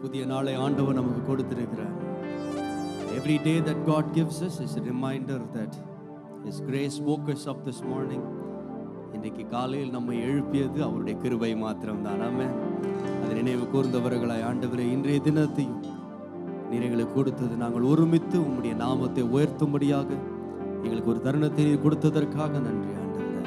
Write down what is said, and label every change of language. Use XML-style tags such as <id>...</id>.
<ta>நாளை ஆண்டவர் நமக்கு கொடுத்திருக்கிறார்.</ta> <en>Every day that God gives us is a reminder that His grace woke us up this morning.</en> <ta>இன்றைக்கு காலையில் நம்மை எழுப்பியது அவருடைய கிருபை மாத்திரம்தான். ஆமென். அதை நினைவு கூர்ந்தவர்களாய் ஆண்டவரே, இன்றைய தினத்தையும் நீர் எங்களுக்கு கொடுத்தது, நாங்கள் ஒருமித்து உம்முடைய நாமத்தை உயர்த்தும்படியாக எங்களுக்கு ஒரு தருணத்தை நீர் கொடுத்ததற்காக நன்றி ஆண்டவரே.</ta>